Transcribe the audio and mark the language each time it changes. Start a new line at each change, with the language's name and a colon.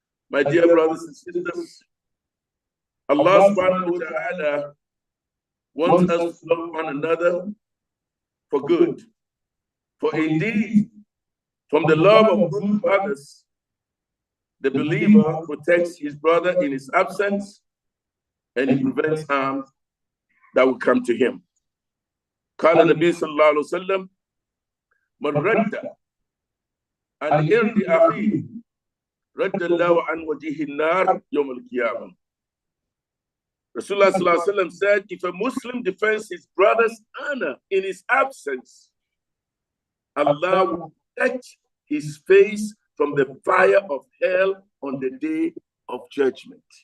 English: My dear brothers and sisters, Allah subhanahu wa ta'ala wants us to love one another for good. For indeed, from the love of good to others, the believer protects his brother in his absence, and he prevents harm that will come to him.
Arabic: قال النبي صلى الله عليه وسلم: من رد عن إرد أخيه رد الله عن وجهه النار يوم القيامة.
English: Rasulullah sallallahu alaihi wasallam said, if a Muslim defends his brother's honor in his absence, Allah will protect his face from the fire of hell on the day of judgment.